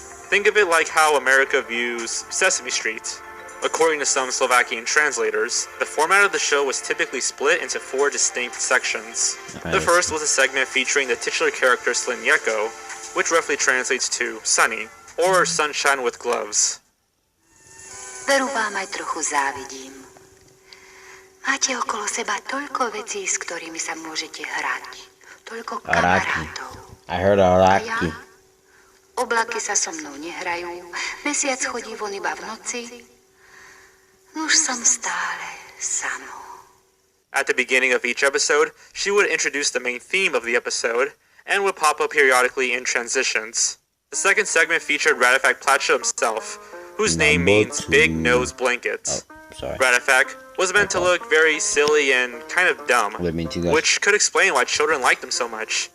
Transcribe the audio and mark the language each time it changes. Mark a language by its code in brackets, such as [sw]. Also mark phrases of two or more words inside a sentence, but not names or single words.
[en] Think of it like how America views Sesame Street. According to some Slovakian translators, the format of the show was typically split into 4 distinct sections. The first was a segment featuring the titular character Slinieko, which roughly translates to sunny, or sunshine with gloves. [sk] Veru vám aj trochu závidím. Máte okolo seba toľko vecí, s ktorými sa môžete hrať. Toľko kamarátov. [en] I heard Araki. [sk] Oblaky sa so mnou nehrajú. Mesiac chodí von iba v noci. Už som stále samou. [en] At the beginning of each episode, she would introduce the main theme of the episode and would pop up periodically in transitions. The second segment featured Ratafak Plachta himself, whose name means Big Nose Blanket. Ratafak was meant to look very silly and kind of dumb, which could explain why children liked him so much.